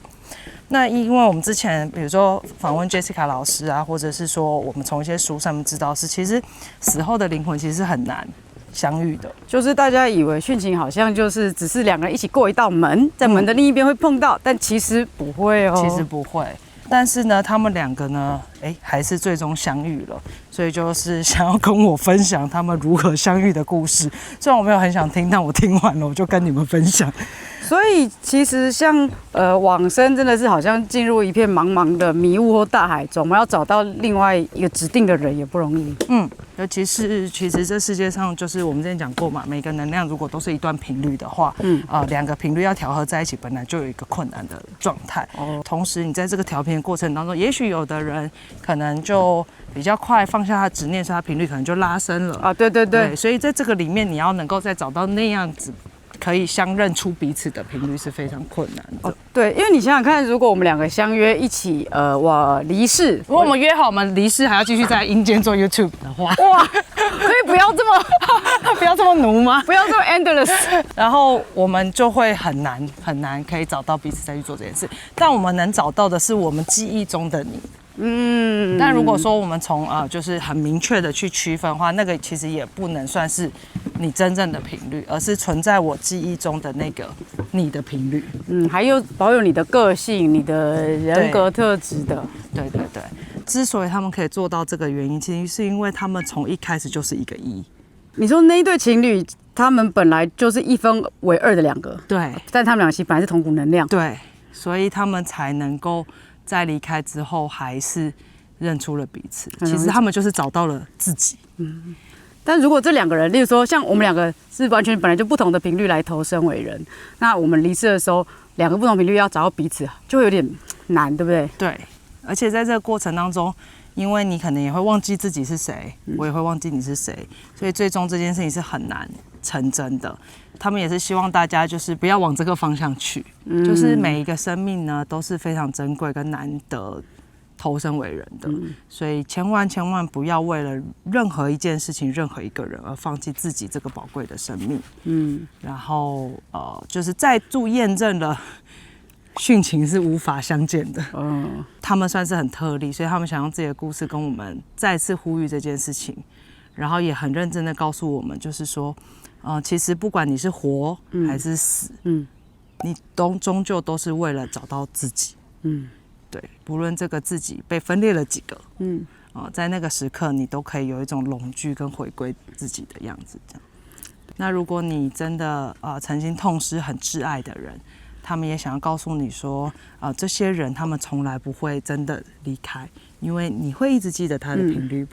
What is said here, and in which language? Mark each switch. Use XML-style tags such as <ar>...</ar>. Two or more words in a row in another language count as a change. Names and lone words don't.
<zh>那因為我們之前比如說訪問 Jessica 老師啊，或者是說我們從一些書上面知道，是其實死後的靈魂其實是很難相遇的。就是大家以為殉情好像就是只是2個人一起過一道門，在門的另一邊會碰到，但其實不會哦。其實不會。但是呢，他們2個呢，還是最終相遇了，所以就是想要跟我分享他們如何相遇的故事。雖然我沒有很想聽，但我聽完了，我就跟你們分享。所以其實像往生真的是好像進入一片茫茫的迷霧或大海中，我們要找到另外一個指定的人也不容易。尤其是其實這世界上就是我們之前講過嘛，每個能量如果都是一段頻率的話，兩個頻率要調和在一起，本來就有一個困難的狀態。同時你在這個調頻的過程當中，也許有的人可能就比較快放下他執念，所以他頻率可能就拉升了啊。对，所以在這個裡面，你要能夠再找到那樣子可以相認出彼此的頻率是非常困难的。对，因為你想想看，如果我們兩個相約一起，我離世，如果我們約好我們離世還要繼續在陰間做 YouTube 的話，哇，可以不要這麼奴嗎？不要這麼 endless，然後我們就會很難可以找到彼此再去做這件事。但我們能找到的是我們記憶中的你。但如果說我們從就是很明確的去區分的話，那個其實也不能算是你真正的頻率，而是存在我記憶中的那個你的頻率。還有保有你的個性、你的人格特質的。对。之所以他們可以做到這個原因，其實是因為他們從一開始就是一個一。你說那一對情侶，他們本來就是一分為二的兩個，对，但他们倆其實本來是同股能量，对，所以他們才能夠在離開之後還是認出了彼此。其實他們就是找到了自己。但如果這兩個人，例如說像我們兩個是完全本來就不同的頻率來投生為人，那我們離世的時候，兩個不同頻率要找到彼此，就會有點難，對不對？對，而且在這個過程當中，因為你可能也會忘記自己是誰，我也會忘記你是誰，所以最終這件事情是很難成真的。他們也是希望大家就是不要往這個方向去，就是每一個生命呢都是非常珍貴跟難得投生為人的，所以千萬不要為了任何一件事情、任何一個人而放棄自己這個寶貴的生命。然後就是再度驗證了殉情是無法相見的。他們算是很特例，所以他們想用自己的故事跟我們再次呼籲這件事情，然後也很認真的告訴我們，就是說，其實不管你是活還是死，你終究都是為了找到自己。對，不論這個自己被分裂了幾個，在那個時刻你都可以有一種龍聚跟回歸自己的樣子。這樣，那如果你真的曾經痛失很摯愛的人，他們也想要告訴你說，這些人他們從來不會真的離開，因為你會一直記得他的頻率。</zh>